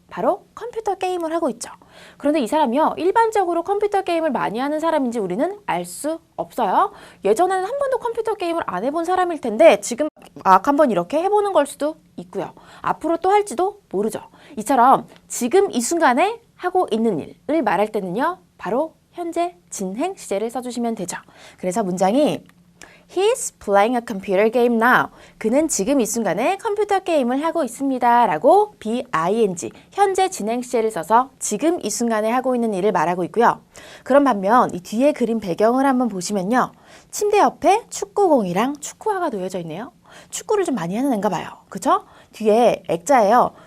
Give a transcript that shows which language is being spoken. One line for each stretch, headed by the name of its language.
Korean: 바로 컴퓨터 게임을 하고 있죠. 그런데 이 사람이요, 일반적으로 컴퓨터 게임을 많이 하는 사람인지 우리는 알 수 없어요. 예전에는 한 번도 컴퓨터 게임을 안 해본 사람일 텐데 지금 한번 이렇게 해보는 걸 수도 있고요. 앞으로 또 할지도 모르죠. 이처럼 지금 이 순간에 하고 있는 일을 말할 때는요, 바로 현재 진행 시제를 써주시면 되죠.
English: 그래서 문장이 He's playing a computer game now.
Korean: 그는 지금 이 순간에 컴퓨터 게임을 하고 있습니다. 라고 BING, 현재 진행 시제를 써서 지금 이 순간에 하고 있는 일을 말하고 있고요. 그런 반면 이 뒤에 그림 배경을 한번 보시면요. 침대 옆에 축구공이랑 축구화가 놓여져 있네요. 축구를 좀 많이 하는 애인가 봐요. 그쵸? 뒤에 액자예요.